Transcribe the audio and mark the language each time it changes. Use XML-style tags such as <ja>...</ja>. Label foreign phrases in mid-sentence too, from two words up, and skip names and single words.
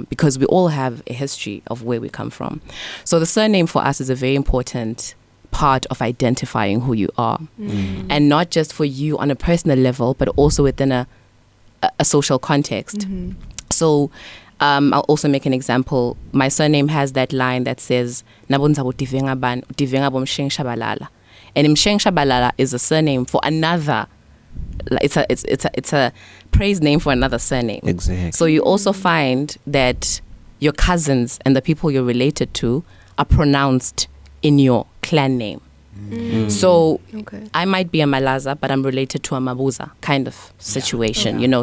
<en>Because we all have a history of where we come from. So the surname for us is a very important part of identifying who you are, and not just for you on a personal level, but also within a social context. So I'll also make an example. My surname has that line that says</en> <zu>Nabonzabo divenga bomsheng shabalala,</zu> <en>and Msheng Shabalala is a surname for another. It's a praise name for another surname. Exactly. So you also find that your cousins and the people you're related to are pronounced in your clan name. So I might be a Malaza, but I'm related to a Mabuza kind of situation, you know.</en>